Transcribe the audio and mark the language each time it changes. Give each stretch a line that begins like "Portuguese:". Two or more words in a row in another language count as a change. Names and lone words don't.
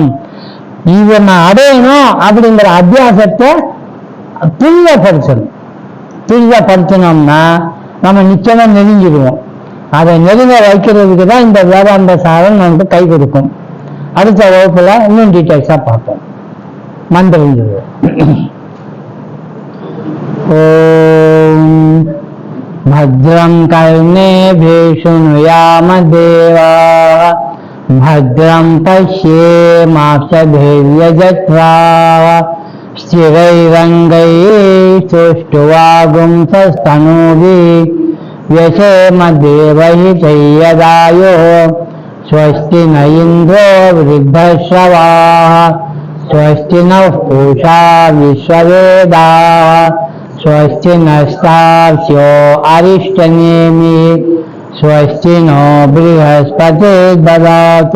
Tamil: இதை நான் அடையணும் அப்படிங்கிற அத்தியாசத்தை துரிதப்படுத்தணும்னா நம்ம நிச்சயமா நெருங்கிடுவோம். அதை நெருங்க வைக்கிறதுக்கு தான் இந்த வேதாந்த சாரம் நமக்கு கை கொடுக்கும். அடுத்த வகுப்புல இன்னும் டீட்டெயில்ஸா பார்ப்போம். மந்திரங்கள்.
Sanskrit: ஓம் भद्रं कर्णेभिः शृणुयाम देवाः भद्रं पश्येमाक्षभिर्यजत्राः स्थिरैरङ्गैः सुष्ठुवागुंसस्तनूभिः व्यशेम देवहितं यदायुः स्वस्ति न इन्द्रो वृद्धश्रवाः स्वस्ति नः पूषा विश्ववेदाः स्वस्ति नस्तार्क्ष्यो अरिष्टनेमिः स्वस्ति नो बृहस्पतिर्ददातु।